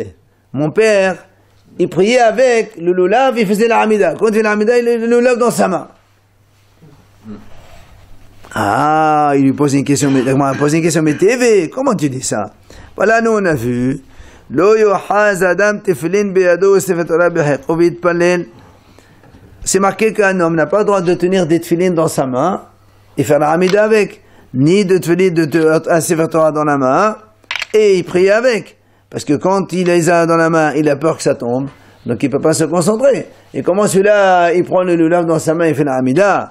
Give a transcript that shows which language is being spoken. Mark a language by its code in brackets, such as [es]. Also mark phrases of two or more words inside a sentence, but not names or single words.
[fr] Mon père, il priait avec le lulav, il faisait la hamida. Quand il fait la hamida, il a le lulav dans sa main. Ah, il lui pose une question, mais TV, comment tu dis ça? Voilà, nous on a vu. [he] לא יאחז אדם תפילין בידו ספר תורה בחיקו ויתפלל. [fr] C'est marqué qu'un homme n'a pas le droit de tenir des tefilin dans sa main et faire la hamida avec, ni de tefilin un [he] ספר תורה [fr] dans la main et il prie avec. Parce que quand il les a dans la main, il a peur que ça tombe, donc il ne peut pas se concentrer. Et comment celui-là, il prend le lulav dans sa main et fait la hamida?